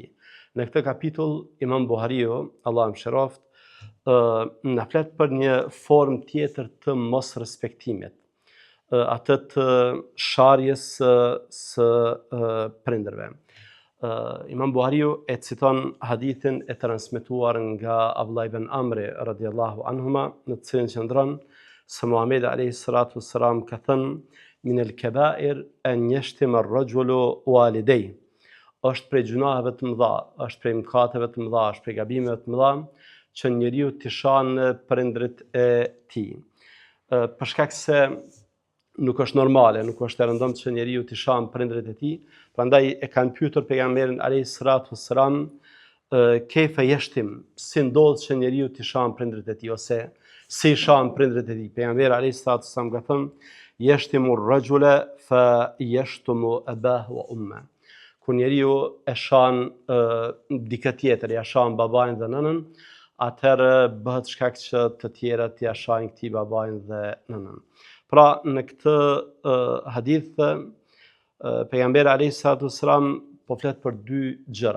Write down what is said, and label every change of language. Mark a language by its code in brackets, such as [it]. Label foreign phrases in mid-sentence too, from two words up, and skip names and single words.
[sq] Në këtë kapitull Imam Buhariu, Allah mëshiroft, na flet për një formë tjetër të mos respektimit, atë të sharjes së prindërve. Imam Buhariu e citon hadithin e transmetuar nga Abdullah ibn Amri [ar] رضي الله عنهما, [sq] në të cilin qëndron se Muhamedi [ar] عليه الصلاة والسلام [sq] ka thënë: [ar] من الكبائر أن يشتم الرجل والديه. [sq] Është prej gjunaheve të mëdha, është prej mëkateve të mëdha, është prej gabimeve të mëdha që njeriu t'i shanë prindrit e tij. Për shkak se nuk është normale, nuk është e rëndësishme që njeriu t'i shanë prindrit e tij, prandaj e kanë pyetur pejgamberin [ar] عليه الصلاة والسلام, كيف يشتم, [sq] si ndodh që njeriu t'i shanë prindrit e tij ose si shanë prindrit e tij. [ar] Pejgamberi عليه الصلاة والسلام [sq] ka thënë: [ar] يشتم الرجل فيشتم أباه وأمه. [sq] Kur njeriu e shan dikë tjetër, ja shan babain dhe nënën, atëherë bëhet shkak që të tjerat ja shajnë këtij babain dhe nënën. Pra në këtë hadith pejgamberi [ar] عليه الصلاة والسلام [sq] po flet për dy gjëra.